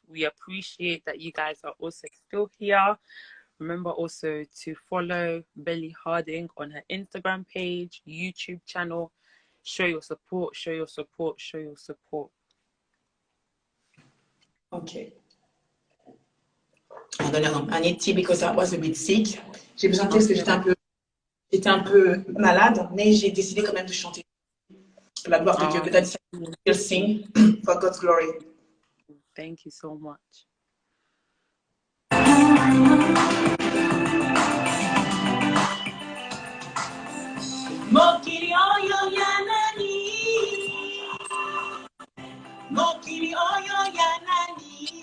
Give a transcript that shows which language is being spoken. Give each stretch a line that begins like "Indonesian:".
English: We appreciate that you guys are also still here. Remember also to follow Belly Harding on her Instagram page, YouTube channel. Show your support, show your support, show your support. Okay. I'm gonna need tea because I was a bit sick.
French: J'ai besoin de thé parce que j'étais un peu malade, mais j'ai décidé quand même de chanter. Pour la gloire de Dieu.
English: That will sing for God's glory. Thank you so much.
Lingala: Mokiri oyo yanani, Mokiri oyo yanani.